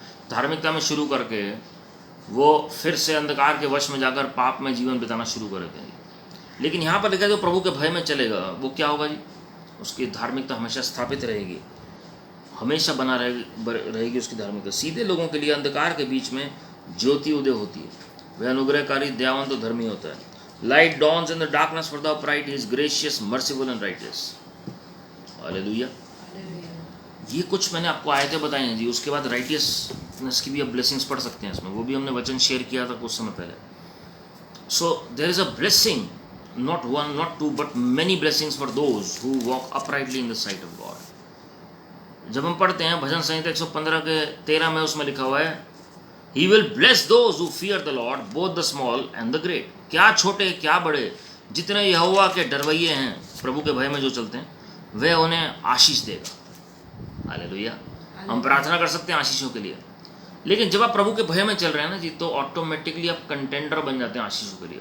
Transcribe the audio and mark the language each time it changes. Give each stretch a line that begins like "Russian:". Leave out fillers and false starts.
Hindi: धार्मिकता में शुरू करके वो फिर से अंधकार के वश में जाकर पाप में जीवन बिताना शुरू कर देते हैं। लेकिन यहाँ पर लिखा है जो प्रभु के भय में चलेगा वो क्या होगा जी, उसकी धार्मिकता हमेशा स्थापित रहेगी, हमेशा बना रहेगी उसकी धार्मिकता। सीधे लोगों के लिए अंधकार के बीच में ज्योति उदय होती है। वह अनुग्रहकारी, दयावान तो धर्मी होता है।
English: Light dawns in the darkness for the upright, he is gracious, merciful and righteous.
Hindi: Hallelujah. ये कुछ मैंने आपको आयतें बताई हैं जी। उसके बाद राइटियस सिकनेस की भी आप ब्लेसिंग्स पढ़ सकते हैं इसमें, वो भी हमने वचन शेयर किया था कुछ समय पहले.
English: So there is a blessing, not one, not two, but many blessings for those who walk uprightly in the sight of God.
Hindi: जब हम पढ़ते हैं भजन संहिता 115 के 13 में, उसमें लिखा हुआ है
English: He will bless those who fear the Lord, both the small and the great.
Hindi: क्या छोटे क्या बड़े, जितने यहोवा के डरवैये हैं, प्रभु के भय में जो चलते हैं, वे उन्हें आशीष देगा. हालेलुया. हम प्रार्थना कर सकते हैं आशीषों के लिए, लेकिन जब आप प्रभु के भय में चल रहे हैं ना जी, तो ऑटोमेटिकली आप कंटेंडर बन जाते हैं आशीषों के लिए.